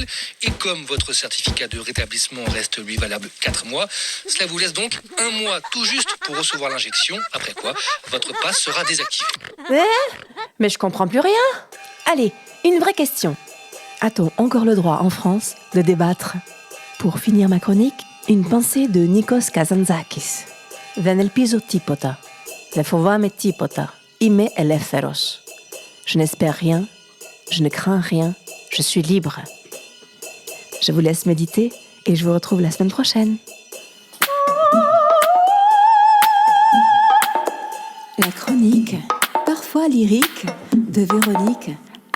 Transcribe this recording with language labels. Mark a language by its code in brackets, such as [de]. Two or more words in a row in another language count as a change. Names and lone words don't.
[fr] Et comme votre certificat de rétablissement reste lui valable 4 mois, cela vous laisse donc 1 mois tout juste pour recevoir l'injection, après quoi votre passe sera désactivé. Mais je comprends plus rien. Allez, une vraie question. A-t-on encore le droit en France de débattre? Pour finir ma chronique, une pensée de Nikos Kazantzakis. [el] Δεν ελπίζω τίποτα. Δεν φοβάμαι τίποτα. Είμαι ελεύθερος. [fr] Je n'espère rien. Je ne crains rien. Je suis libre. Je vous laisse méditer et je vous retrouve la semaine prochaine. La chronique, parfois lyrique, de Véronique